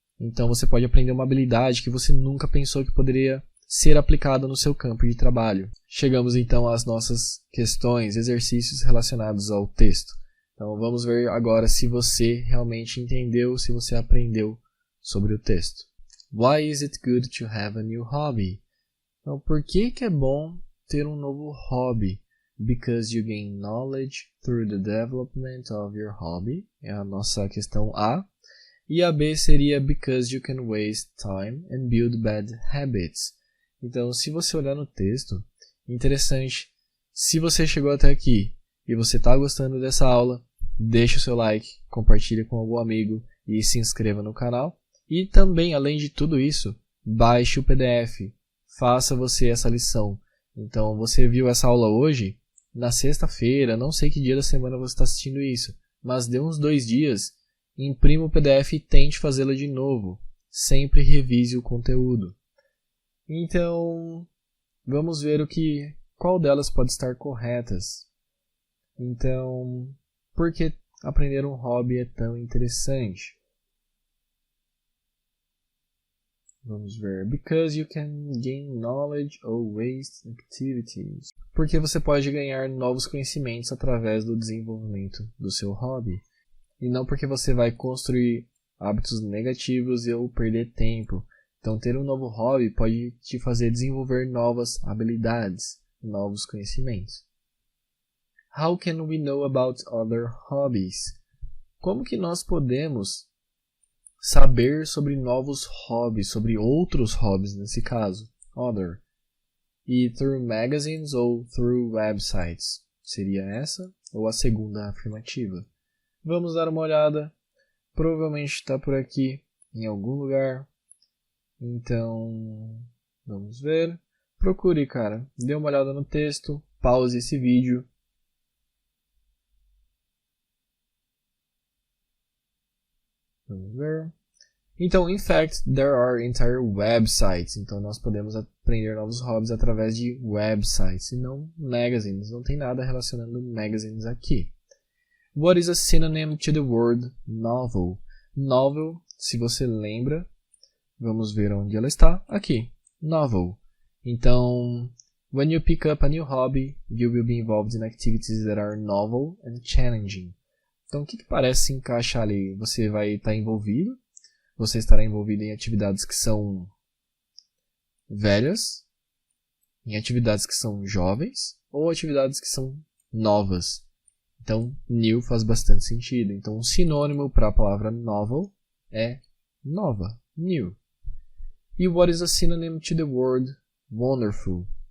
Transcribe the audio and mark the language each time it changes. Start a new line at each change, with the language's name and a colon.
Portuguese: Então, você pode aprender uma habilidade que você nunca pensou que poderia ser aplicada no seu campo de trabalho. Chegamos então às nossas questões, exercícios relacionados ao texto. Então vamos ver agora se você realmente entendeu, se você aprendeu sobre o texto.
English: Why is it good to have a new hobby?
Portuguese: Então, por que é bom ter um novo hobby?
English: Because you gain knowledge through the development of your hobby.
Portuguese: É a nossa questão A. E a B seria
English: because you can waste time and build bad habits.
Portuguese: Então, se você olhar no texto, interessante, se você chegou até aqui e você está gostando dessa aula, deixe o seu like, compartilhe com algum amigo e se inscreva no canal. E também, além de tudo isso, baixe o PDF, faça você essa lição. Então, você viu essa aula hoje, na sexta-feira, não sei que dia da semana você está assistindo isso, mas dê uns 2 dias, imprima o PDF e tente fazê-la de novo. Sempre revise o conteúdo. Então, vamos ver qual delas pode estar corretas. Então, por que aprender um hobby é tão interessante? Vamos ver.
English: Because you can gain knowledge or waste activities.
Portuguese: Porque você pode ganhar novos conhecimentos através do desenvolvimento do seu hobby. E não porque você vai construir hábitos negativos ou perder tempo. Então, ter um novo hobby pode te fazer desenvolver novas habilidades, novos conhecimentos.
English: How can we know about other hobbies?
Portuguese: Como que nós podemos saber sobre novos hobbies, sobre outros hobbies nesse caso?
English: Other.
Portuguese: E
English: through magazines
Portuguese: ou
English: through websites?
Portuguese: Seria essa ou a segunda afirmativa? Vamos dar uma olhada. Provavelmente está por aqui, em algum lugar. Então, vamos ver. Procure, cara. Dê uma olhada no texto. Pause esse vídeo. Vamos ver.
English: Então, in fact, there are entire websites.
Portuguese: Então, nós podemos aprender novos hobbies através de websites e não magazines. Não tem nada relacionando magazines aqui.
English: What is a synonym to the word novel?
Portuguese: Novel, se você lembra, vamos ver onde ela está. Aqui, novel.
English: Então, when you pick up a new hobby, you will be involved in activities that are novel and challenging.
Portuguese: Então, o que parece se encaixar ali? Você vai estar envolvido, você estará envolvido em atividades que são velhas, em atividades que são jovens, ou atividades que são novas. Então, new faz bastante sentido. Então, um sinônimo para a palavra novel é nova, new.
English: E what is a synonym to the word wonderful?